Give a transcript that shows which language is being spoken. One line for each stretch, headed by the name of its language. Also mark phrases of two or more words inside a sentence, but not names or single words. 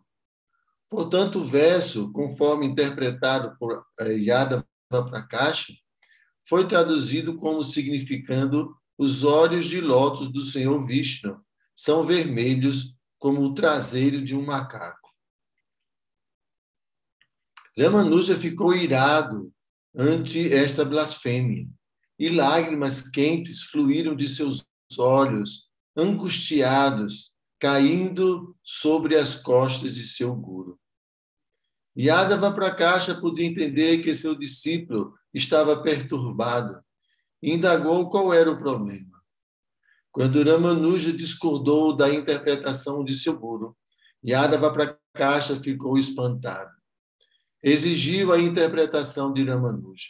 Portuguese: Portanto, o verso, conforme interpretado por Jadava Prakasha, foi traduzido como significando os olhos de lótus do Senhor Vishnu são vermelhos como o traseiro de um macaco. Ramanuja ficou irado ante esta blasfêmia, e lágrimas quentes fluíram de seus olhos, angustiados, caindo sobre as costas de seu guru. Yadava Prakasha podia entender que seu discípulo estava perturbado e indagou qual era o problema. Quando Ramanuja discordou da interpretação de seu guru, Yadava Prakasha ficou espantado. Exigiu a interpretação de Ramanuja.